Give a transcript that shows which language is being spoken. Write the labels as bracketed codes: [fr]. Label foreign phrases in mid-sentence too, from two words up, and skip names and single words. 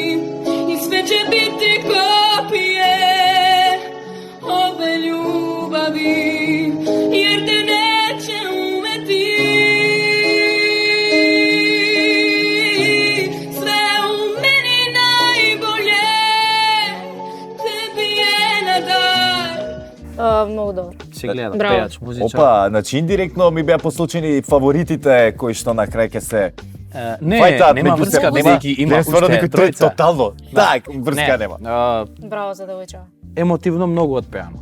[sr] I sve će biti kopije ove ljubavi, jer te neće umeti. Sve u meni najbolje, tebi je na dar. [mk] Многу добро. Се гледа, Браво. пејач, музичар. Опа, значи индиректно ми беа посочени фаворитите кои што на крај ќе се Не, фајтаат нема меѓу врска, себе. бидејќи има Не, стварно уште некој тој тројца. тотално. Так, врска Не, нема. Браво за девојче. Емотивно многу отпеано.